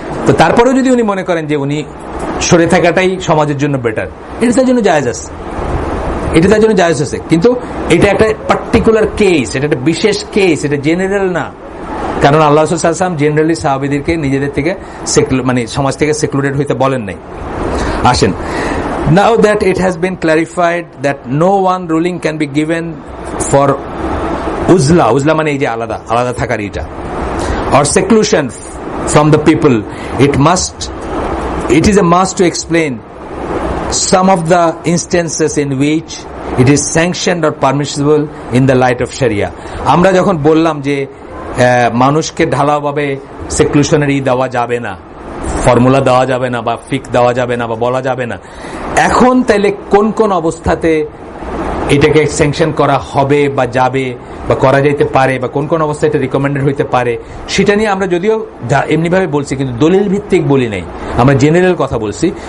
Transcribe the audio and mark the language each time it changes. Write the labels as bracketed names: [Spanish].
[Bangla] তো তারপরেও যদি উনি মনে করেন যে উনি সরে থাকাটাই সমাজের জন্য বেটার, এটা তার জন্য জায়েজ আছে, এটা তার জন্য জায়েজ আছে। কিন্তু এটা একটা পার্টিকুলার কেস, এটা একটা বিশেষ কেস, এটা জেনারেল না। কারণ আল্লাহ রাসূল সাল্লাল্লাহু আলাইহি ওয়াসাল্লাম জেনারেলি সাহাবীদেরকে নিজেদের থেকে মানে সমাজ থেকে সেক্লুডেড হইতে বলেন নাই। আসেন, [English] now that it has been clarified that no one ruling can be given for uzla [Bangla] মানে এই যে আলাদা আলাদা থাকার এটা, [English] or seclusion from the people, it is a must to explain some of the instances in which it is sanctioned or permissible in the light of Sharia. [Bangla] আমরা যখন বললাম যে মানুষকে ঢালাওভাবে সেক্লুশনের দেওয়া যাবে না, ফর্মুলা দেওয়া যাবে না, বা ফিক দেওয়া যাবে না, বা বলা যাবে না, এখন তাইলে কোন কোন অবস্থাতে এটাকে স্যাংশন করা হবে বা যাবে বা করা যাইতে পারে, বা কোন কোন অবস্থায় এটা রিকমেন্ডেড হইতে পারে, সেটা নিয়ে আমরা যদিও এমনিভাবে বলছি কিন্তু দলিল ভিত্তিক বলি নাই, আমরা জেনারেল কথা বলছি।